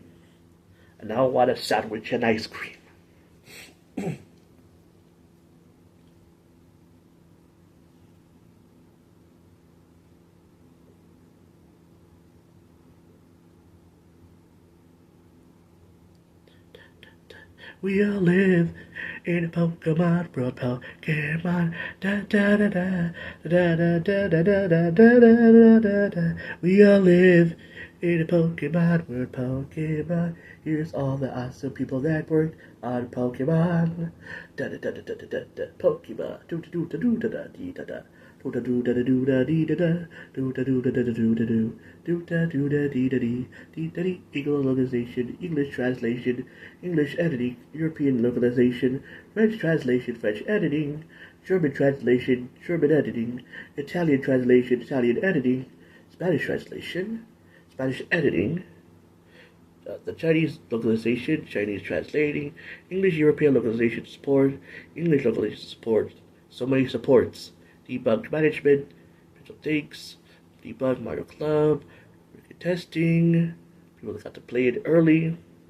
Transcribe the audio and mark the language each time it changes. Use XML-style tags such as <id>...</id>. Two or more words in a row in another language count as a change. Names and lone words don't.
<en>And now I want a sandwich and ice cream. We all live in a Pokemon world, Pokemon. Da da da da da da da da da da da da da. We all live in a Pokemon world, Pokemon. Here's all the awesome people that worked on Pokemon. Da da da da da da da. Pokemon. Do da do da do da da dee da da. Do da do da da do da dee da da. Do da do da da da do da do. Do da do da dee da dee. Dee da dee. English localization, English translation, English editing, European localization, French translation, French editing, German translation, German editing, Italian translation, Italian editing, Spanish translation, Spanish editing, the Chinese localization, Chinese translating, English European localization support, English localization support, so many supports, debug management, mental takes, debug Mario Club, testing, people that got to play it early.</en>